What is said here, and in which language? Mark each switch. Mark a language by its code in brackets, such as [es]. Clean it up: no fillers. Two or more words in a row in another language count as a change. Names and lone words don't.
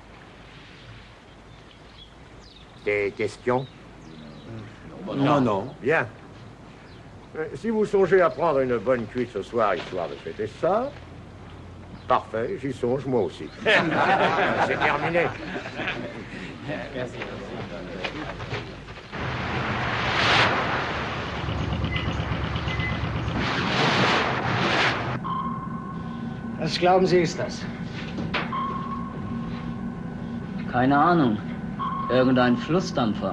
[fr] Des questions? Non. Bien. Si vous songez à prendre une bonne cuite ce soir, histoire de fêter ça, parfait, j'y songe moi aussi. C'est terminé. Merci. [de] Was glauben Sie, ist das? Keine Ahnung. Irgendein Flussdampfer.